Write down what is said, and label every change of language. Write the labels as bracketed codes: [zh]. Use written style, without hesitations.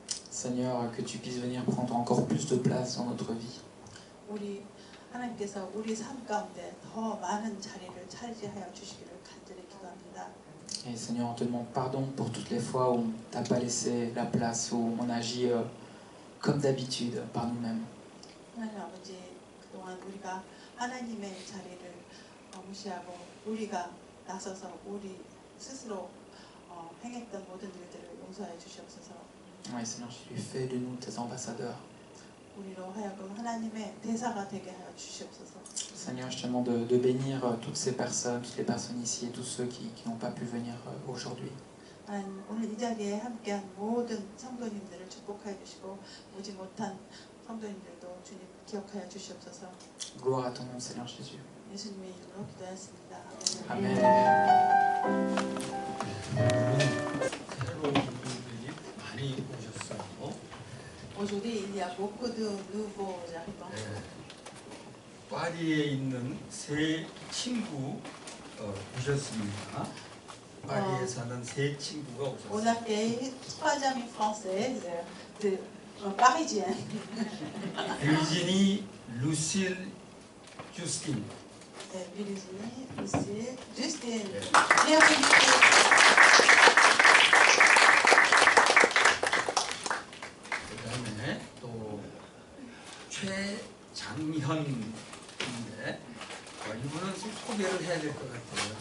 [fr] Seigneur, que tu puisses venir prendre encore plus de place dans notre vie. [ko] 우리 하나님께서 우리 삶 가운데 더 많은 자리를 차지하여 주시기를 간절히 기도합니다. [fr] Et Seigneur, on te demande pardon pour toutes les fois où on t'a pas laissé la place, où on agit comme d'habitude par nous-mêmes. [ko] 하나님 아버지, 그동안 우리가 하나님의 자리를 무시하고 우리가 나서서 우리 스스로 행했던 모든 일들을 용서해 주시옵소서. [fr] Oui, Seigneur, tu fais de nous tes ambassadeurs. [ko] 우리로 하여금 하나님의 대사가 되게 하여 주시옵소서. [fr] Seigneur, je te demande de bénir toutes ces personnes, toutes les personnes ici et tous ceux qui n'ont pas pu venir aujourd'hui. [ko] 하나님, 오늘 이 자리에 함께한 모든 성도님들을 축복하여 주시고 오지 못한 성도님들도 주님 기억하여 주시옵소서. [fr] Gloire à ton nom, Seigneur Jésus. [ko] 예수님의 이름으로 기도하였습니다. Amen. 새로운 분들이 많이 오셨어요. [fr] Aujourd'hui, il y a beaucoup de nouveaux arrivants. [ko] 파리에 있는 세 친구 오셨습니다. 파리에 사는 세 친구가 [fr] On [ko] 오셨어요. [fr] accueille 3 amies françaises parisiennes. [ko] virginie, 루실, 주스틴. [fr] Virginie, Lucie, Justine. [ko] 네. [fr] Bienvenue. [ko] 그다음에 또 최장현인데 이분은 소개를 해야 될 것 같아요.